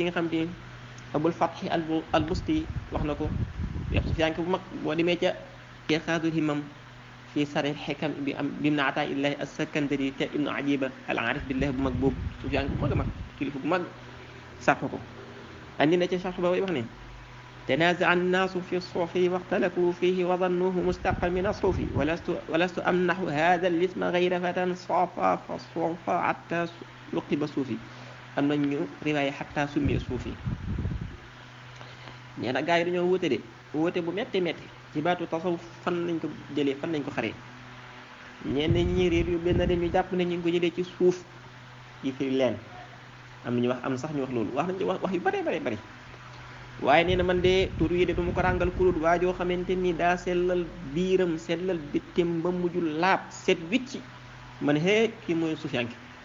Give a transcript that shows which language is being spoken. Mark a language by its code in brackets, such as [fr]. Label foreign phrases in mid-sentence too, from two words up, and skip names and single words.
[wo] nga xam te abul fatxi al busti wax na ko suufiyanke bu mag boo demee ca ixaadul himam fi sarih xikam bi ibn ataa illahi as-sakandari te ibnu ajiba [ar] العارف بالله [wo] bu mag boobu suufiyanke bu mag a mag kilifa bu mag sàq ko andi na ca sax ba wax ne [ar] تنازع الناس في الصوف واختلفوا فيه وظنوه مستقا من الصوف ولست أمنح هذا الاسم غير فتى صافا فالصوفا حتى لقب صوفي [wo] am nañu riwaaya [ar] حتى سمي صوفي [wo] nee na gaa yi dañoo wóote de wóote bu metti ci baatu tasawuf fan lañ ko jëlee fan lañ ko xaree ñenn ñi réer yu benn dem ñu jàpp ne ñu ngi ko jëlee ci suuf yi fi leen am nañu wax am sax ñu wax loolu wax nañ ci wax yu bare waaye nee na man de tur yi de du ma ko ràngal kulut waajoo xamante ni daa sellal biiram sellal bittem ba mujjul laab set wicci man hee kii mooy suufiyanke